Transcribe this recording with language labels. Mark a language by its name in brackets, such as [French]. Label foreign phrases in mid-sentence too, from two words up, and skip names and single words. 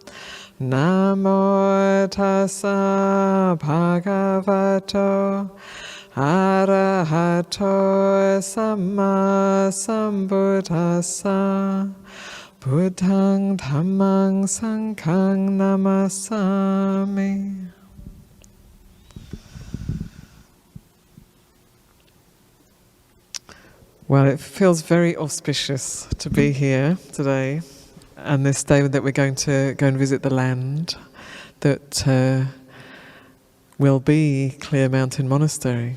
[Pali] Namo tassa bhagavato arahato samma sambuddhassa. Buddhang dhammang sanghang namasami. [English] Well, it feels very auspicious to be here today, and this day that we're going to go and visit the land that will be Clear Mountain Monastery.